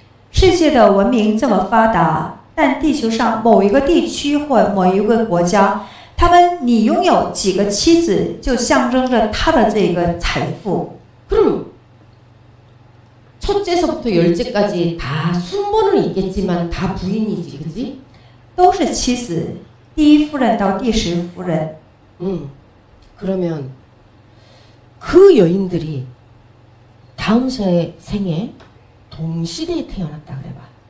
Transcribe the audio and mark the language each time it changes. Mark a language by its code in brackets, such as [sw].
[zh] 世界的文明这么发达，但地球上某一个地区或某一个国家，你拥有几个妻子，就象征着他的这个财富。 [ko] 그럼 첫째서부터 열째까지 다 순번은 있겠지만 다 부인이지, 그지? [zh] 都是妻子，第一夫人到第10夫人。 [ko] 그러면 그 여인들이 다음 생에 동시대에 태어났다 그래봐.